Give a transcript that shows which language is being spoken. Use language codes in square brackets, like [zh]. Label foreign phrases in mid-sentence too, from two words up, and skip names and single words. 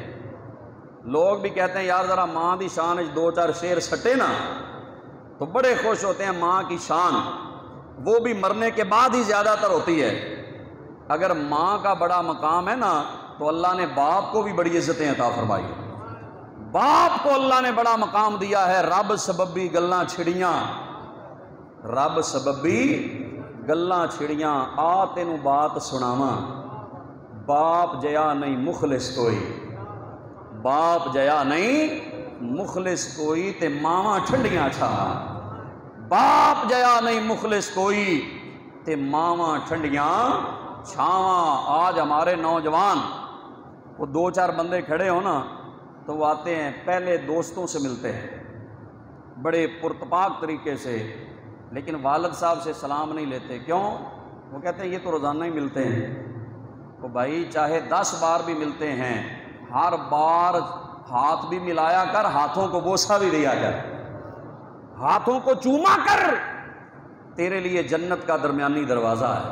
[ur] لوگ بھی کہتے ہیں یار ذرا [pa] ماں دی شان دو چار شعر سٹے نا، [ur] تو بڑے خوش ہوتے ہیں۔ ماں کی شان وہ بھی مرنے کے بعد ہی زیادہ تر ہوتی ہے۔ اگر ماں کا بڑا مقام ہے نا تو اللہ نے باپ کو بھی بڑی عزتیں عطا فرمائی ہیں۔ باپ کو اللہ نے بڑا مقام دیا ہے۔ [pa] رب سببی گلاں چھڑیاں، رب سببی گلاں چھڑیاں، آ تینوں بات سناواں، باپ جیا نہیں مخلص کوئی، باپ جیا نہیں مخلص کوئی تے ماواں ٹھنڈیاں چھاواں، باپ جیا نہیں مخلص کوئی تے ماواں ٹھنڈیاں چھاواں۔ [ur] آج ہمارے نوجوان وہ دو چار بندے کھڑے ہو نا تو وہ آتے ہیں، پہلے دوستوں سے ملتے ہیں بڑے پرتپاک طریقے سے، لیکن والد صاحب سے سلام نہیں لیتے۔ کیوں؟ وہ کہتے ہیں یہ تو روزانہ ہی ملتے ہیں۔ تو بھائی چاہے 10 بار بھی ملتے ہیں، ہر بار ہاتھ بھی ملایا کر، ہاتھوں کو بوسہ بھی دیا کر، ہاتھوں کو چوما کر، تیرے لیے جنت کا درمیانی دروازہ ہے۔